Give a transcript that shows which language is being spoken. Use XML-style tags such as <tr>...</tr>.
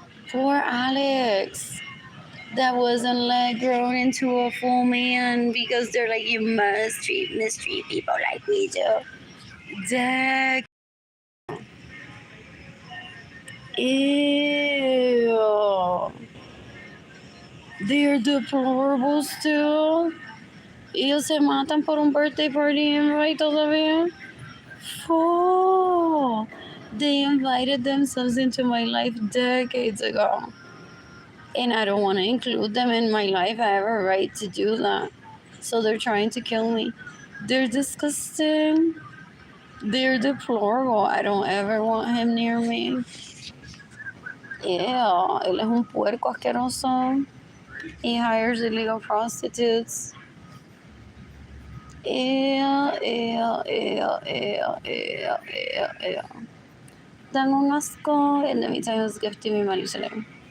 <en>Poor Alex. That wasn't like grown into a full man because they're like, you must mistreat people like we do. Dang. Ew. They're deplorable still.</en> <es>Ellos se matan por un birthday party invite todavía.</es> <en>Oh, they invited themselves into my life decades ago. And I don't want to include them in my life. I have a right to do that. So they're trying to kill me. They're disgusting. They're deplorable. I don't ever want him near me.</en> <es>Yeah, él es un puerco asqueroso.</es> <en>He hires illegal prostitutes. Ew, ew, ew, ew, ew, ew, ew. Dan un asco. And the meantime, he was gifting me money today.</en>